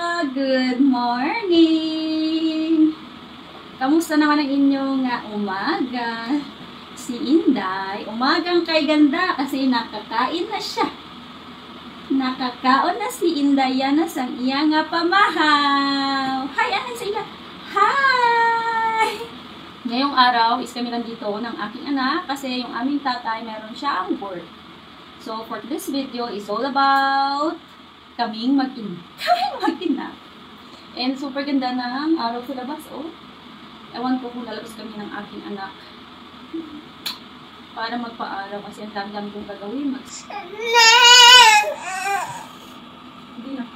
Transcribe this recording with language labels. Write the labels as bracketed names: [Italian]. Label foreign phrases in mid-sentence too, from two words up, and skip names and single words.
[English] Good morning! [Filipino] Kamusta naman ang inyong umaga? Si Inday, umagang kay ganda kasi nakakain na siya. [Hiligaynon] Nakakaon na si Inday yan na sang iya nga pamahaw. Hi, ahan sa ila. Hi! [Filipino] Ngayong araw is kami nandito ng aking anak kasi yung aming tatay meron siya ang work. [English] So for this video is all about [Filipino] kaming mag-ina. And super ganda ng araw sa labas, oh. Ewan ko kung lalabas kami ng aking anak para magpa-araw kasi ang dami-dami kong gagawin. Hindi na.